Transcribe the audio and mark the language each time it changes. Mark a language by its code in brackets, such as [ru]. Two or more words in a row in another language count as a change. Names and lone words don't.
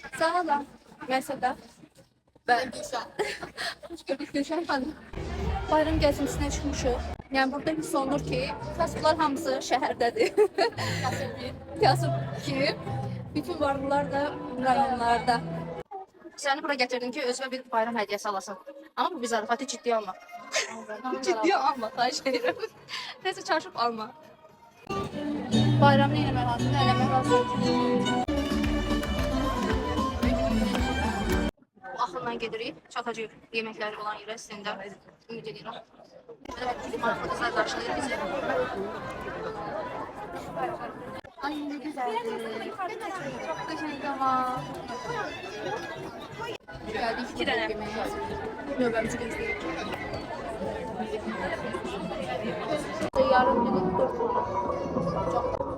[az] Sağ olun. [tr] Mesela ben hoş gördük Gülşen xanım. [az] Bayram gəzintisinə çıxmışıq. Yəni burada hiss olunur ki, kasıblar hamısı şəhərdədir. Kasıb ki, bütün varlılar da rayonlarda. Səni bura gətirdim ki, özümə bir bayram hədiyyəsi alasın. Amma bu bir zarafatı ciddiyə alma. Ciddiyə alma, xahiş edirəm. Nəsə çarşıb alma. Bayramı nə eləmək lazımdır? Eləmək lazımdır. Bu axınla gedirik, çatacaq yeməkləri olan yerə sizin də ümid edirəm. Bizim maraqlıqlar qarşılayır bizi. [tr] Ay ne güzeldi. Çok qəşəng ama. Geldik iki tane yemeğe. [az] Növbəmizi gözləyirik. Yarım günlük 4 lira.